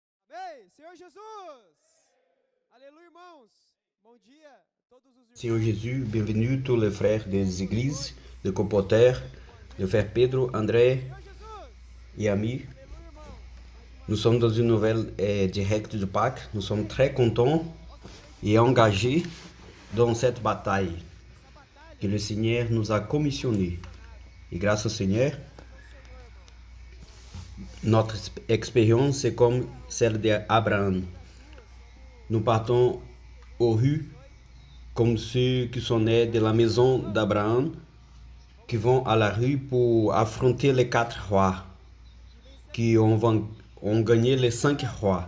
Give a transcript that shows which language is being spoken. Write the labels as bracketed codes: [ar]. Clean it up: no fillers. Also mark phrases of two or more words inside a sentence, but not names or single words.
[pt] Vem, Senhor Jesus! Aleluia, irmãos! Bom dia a todos os irmãos. Senhor Jésus, [fr] bienvenue tous les frères des églises de Copoter, le frère Pedro, André [pt] Senhor Jesus! [fr] et amis. [pt] Aleluia, irmão! [fr] Nous sommes dans une nouvelle directe de Pâques. Nous sommes très contents et engagés dans cette bataille [pt] Essa batalha [fr] que le Seigneur nous a commissionnée. Et grâce au Seigneur, notre expérience est comme celle d'Abraham. Nous partons aux rues comme ceux qui sont nés de la maison d'Abraham, qui vont à la rue pour affronter les 4 rois, qui ont gagné les 5 rois.